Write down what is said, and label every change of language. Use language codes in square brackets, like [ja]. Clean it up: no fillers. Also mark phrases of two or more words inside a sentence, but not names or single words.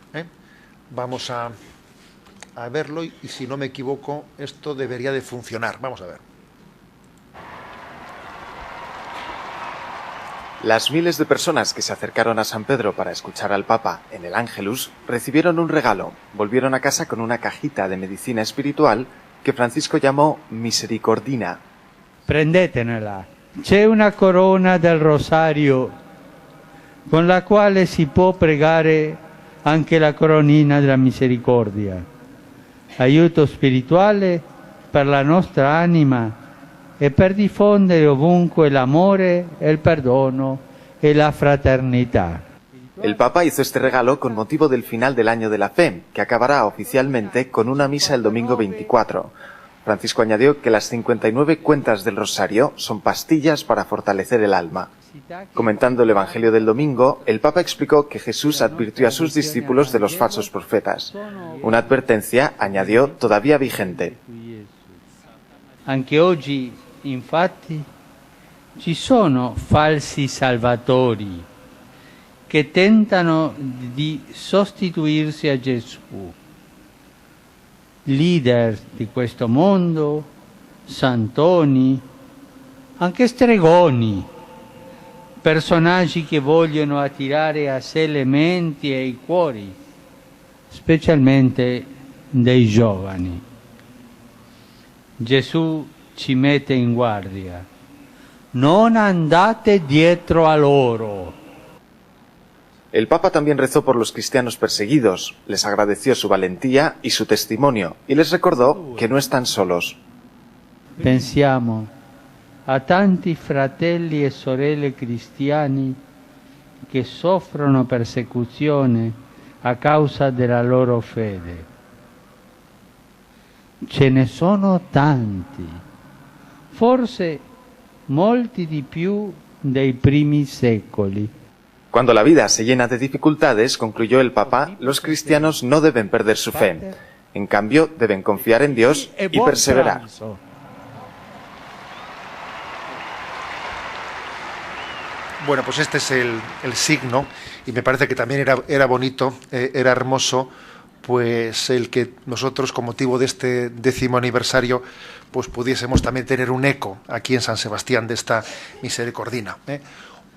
[es] Vamos a verlo y si no me equivoco, esto debería de funcionar. Vamos a ver. Las miles de personas que se acercaron a San Pedro para escuchar al Papa en el Ángelus recibieron un regalo. Volvieron a casa con una cajita de medicina espiritual que Francisco llamó Misericordina. [it] Prendetela. C'è una corona del rosario con la quale si può pregare anche la coronina della misericordia. Aiuto spirituale per la nostra anima e per diffondere ovunque l'amore, el perdono e la fraternità. [es] El Papa hizo este regalo con motivo del final del Año de la Fe, que acabará oficialmente con una misa el domingo 24. Francisco añadió que las 59 cuentas del Rosario son pastillas para fortalecer el alma. Comentando el Evangelio del domingo, el Papa explicó que Jesús advirtió a sus discípulos de los falsos profetas. Una advertencia, añadió, todavía vigente. [it] Anche oggi, infatti, ci sono falsi salvatori che tentano di sostituirsi a Gesù. Leader di questo mondo, santoni, anche stregoni, personaggi che vogliono attirare a sé le menti e i cuori, specialmente dei giovani. Gesù ci mette in guardia. Non andate dietro a loro. [es] El Papa también rezó por los cristianos perseguidos, les agradeció su valentía y su testimonio, y les recordó que no están solos. [it] Pensiamo a tanti fratelli e sorelle cristiani che soffrono persecuzione a causa della loro fede. Ce ne sono tanti, forse molti di più dei primi secoli. [es] Cuando la vida se llena de dificultades, concluyó el Papa, los cristianos no deben perder su fe. En cambio, deben confiar en Dios y perseverar. Bueno, pues este es el signo, y me parece que también era bonito, era hermoso, pues el que nosotros, con motivo de este 10º aniversario, pues pudiésemos también tener un eco aquí en San Sebastián de esta misericordia.